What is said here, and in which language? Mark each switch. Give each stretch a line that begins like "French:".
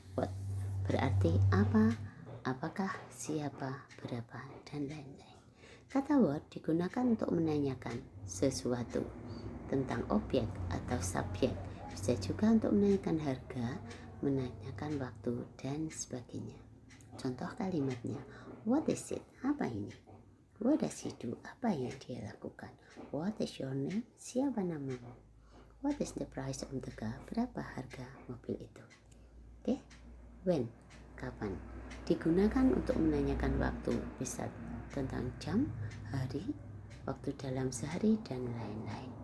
Indonesian: What berarti apa, apakah, siapa, berapa, dan lain-lain. Kata what digunakan untuk menanyakan sesuatu tentang objek atau subjek. Bisa juga untuk menanyakan harga, menanyakan waktu, dan sebagainya. Contoh kalimatnya,
English: what is it?
Indonesian: Apa ini?
English: What does he do?
Indonesian: Apa yang dia lakukan?
English: What is your name?
Indonesian: Siapa namamu?
English: What is the price of the car?
Indonesian: Berapa harga mobil itu? Oke. When, kapan? Digunakan untuk menanyakan waktu, bisa tentang jam, hari, waktu dalam sehari, dan lain-lain.